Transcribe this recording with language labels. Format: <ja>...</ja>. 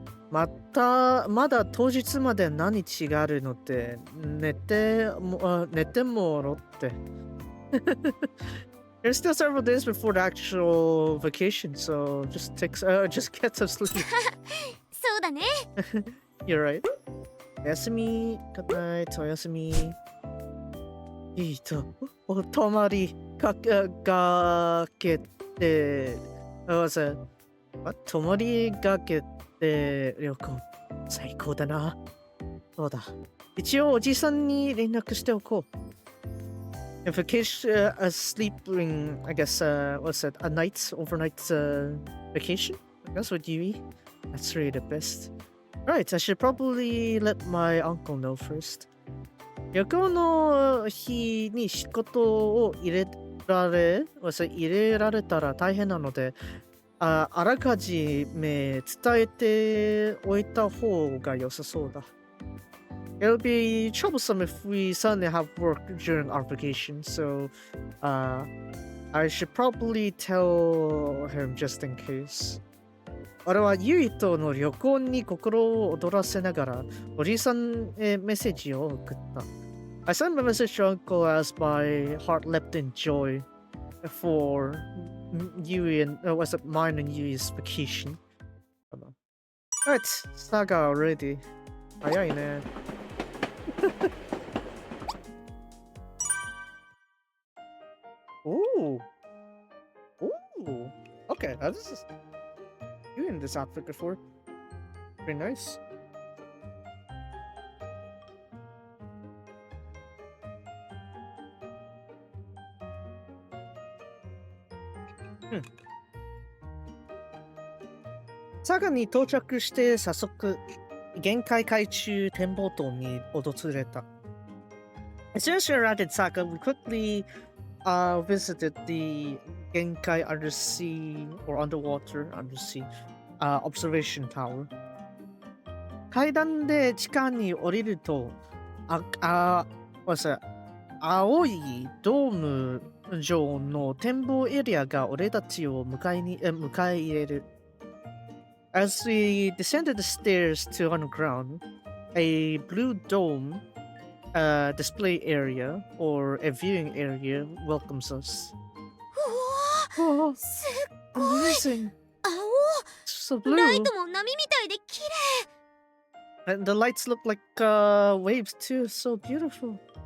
<ja>まだ当日まで何日があるので寝てもろって。</ja> <en>There's still several days before the actual vacation, so just get some sleep.</en> <ja>そうだね</ja> <en>You're right.</en> <ja>おやすみ。</ja> <en>Good night.</en> <ja>おやすみ。いいとお泊まりかけて、泊まりがけて旅行。最高だな。そうだ。一応おじさんに連絡しておこう。</ja> <en>A vacation, a sleeping, I guess, what's it, a night, overnight vacation? I guess with Yui. That's really the best. Right, I should probably let my uncle know first.</en> <ja>旅行の日に仕事を入れられたら大変なので、あらかじめ伝えておいた方が良さそうだ。</ja> <en>It'll be troublesome if we suddenly have work during our vacation, so I should probably tell him just in case.</en> <ja>俺はユイとの旅行に心を躍らせながらおじさんへメッセージを送った。</ja> <en>I sent a message to Uncle as my heart leapt in joy for Yui and was it mine and Yui's vacation. Alright, Saga already.</en> <ja>早いね。</ja> <en>Ooh. Ooh. Okay, this is you in this outfit before. Very nice.</en> <ja>佐賀に到着して早速限界海中展望塔に訪れた。</ja> <en>As soon as we arrived in Saga, we quickly visited the Genkai undersea or underwater undersea observation tower.</en> <ja>階段で地下に降りると、青いドーム上の展望エリアが俺たちを迎え入れる。</ja> <en>As we descended the stairs to underground, a blue dome display area or a viewing area welcomes us.</en> <ja>うわ、すっごい</ja> <en>Amazing!</en> <ja>青、</ja> <en>So blue!</en> <ja>ライトも波みたいで綺麗。</ja> <en>And the lights look like waves too, so beautiful.</en>